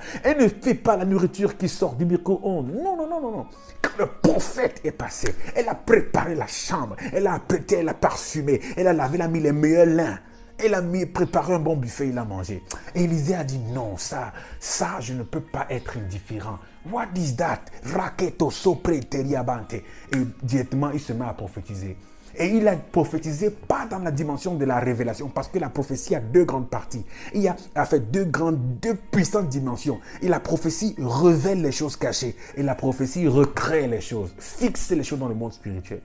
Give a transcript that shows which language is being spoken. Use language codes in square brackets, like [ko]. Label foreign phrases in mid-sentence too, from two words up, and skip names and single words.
[fr] Elle ne fait pas la nourriture qui sort du micro-ondes. Non, non, non, non, non. Quand le prophète est passé, elle a préparé la chambre. Elle a apprêté, elle a parfumé. Elle a lavé, elle a mis les meilleurs lins. Elle a préparé un bon buffet, il a mangé. Et Élisée a dit non, ça, je ne peux pas être indifférent. [en] What is that? Raketo sopre teriabante. [fr] Et directement, il se met à prophétiser. Et il a prophétisé pas dans la dimension de la révélation, parce que la prophétie a deux grandes parties. Il a fait deux puissantes dimensions. Et la prophétie révèle les choses cachées. Et la prophétie recrée les choses, fixe les choses dans le monde spirituel.